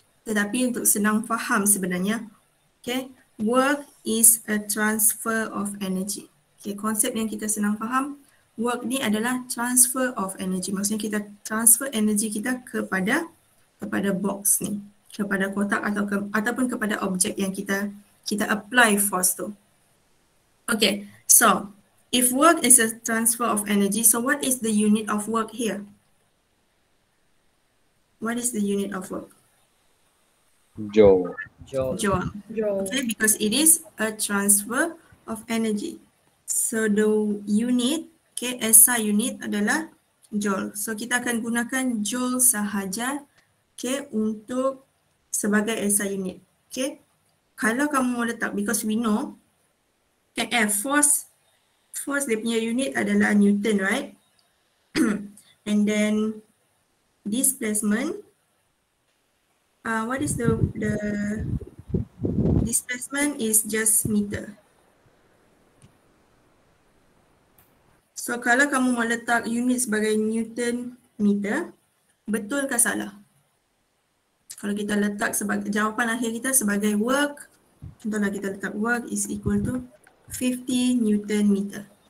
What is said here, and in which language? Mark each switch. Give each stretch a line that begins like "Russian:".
Malay: Tetapi untuk senang faham sebenarnya,
English: okay, work is a transfer of energy.
Malay: Okay, konsep yang kita senang faham, work ni adalah
English: transfer of energy.
Malay: Maksudnya kita transfer energy kita kepada box ni, kepada kotak ataupun kepada objek yang kita apply force tu.
English: Okay, so if work is a transfer of energy, so what is the unit of work here? What is the unit of work? Joule. Joule. Okay, because it is a transfer of energy. So the unit, okay, SI unit adalah joule.
Malay: So kita akan gunakan joule sahaja, okay, untuk sebagai SI unit. Okay, kalau kamu mau letak,
English: because we know,
Malay: okay, force dia punya unit adalah Newton, right?
English: And then displacement, what is the displacement is just meter.
Malay: So kalau kamu mau letak unit sebagai Newton meter, Betul ke salah? Kalau kita letak sebagai jawapan akhir kita sebagai work, contohlah kita letak
English: work is equal to 50 Newton meter.